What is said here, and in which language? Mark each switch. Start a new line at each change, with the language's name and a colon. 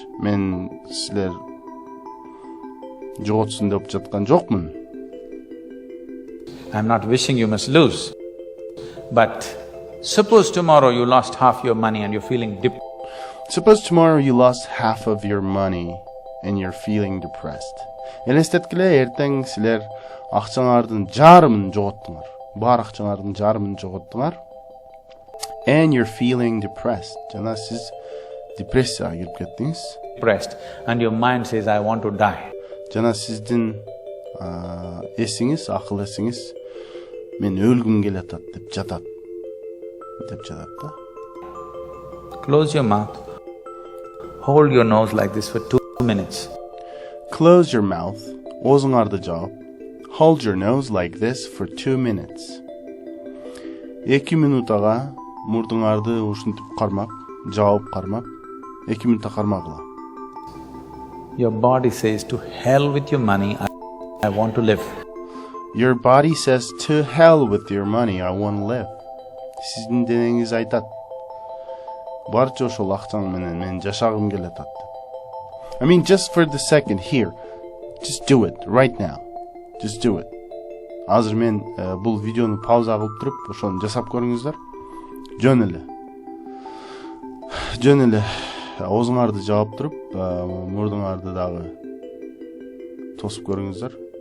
Kyrgyz: Мен силер жоготсун деп жаткан жокмун.
English: I'm not wishing you must lose. But suppose tomorrow you lost half your money and you're feeling depressed. Suppose tomorrow you lost half of your money and you're feeling depressed.
Kyrgyz: Элестеткиле, эртең силер акчаңардын жарымын жоготтуңар. Бар акчаңардын жарымын жоготтуңар.
English: And you're feeling depressed.
Kyrgyz: Жана сиз депрессияга кирип кеттиңиз.
English: Depressed, and your mind says, I want to die.
Kyrgyz: Жана сиздин эсиңиз, акыл эсиңиз мен өлгүм келатат деп жатат. Да.
English: Close your mouth. Hold your nose like this for 2 minutes. Close your mouth.
Kyrgyz: Оозуңарды жаап.
English: Hold your nose like this for 2 minutes.
Kyrgyz: 2 минутага мурдуңарды ушинтип кармап, жаап кармап, 2 минутта кармагыла.
English: Your body says, to hell with your money, I want to live. Your body says, to hell with your money, I want to live.
Kyrgyz: Сиздин денеңиз айтат. Барча ошол акчаң менен мен жашагым келет атты.
English: I mean, just for the second here, just do it right now. Just do it.
Kyrgyz: Азыр мен бул видеону пауза кылып туруп, ошону жасап көрүңүздөр. Жөн эле. Оозуңарды жаап туруп, мурдуңарды дагы тосуп көрүңүздөр.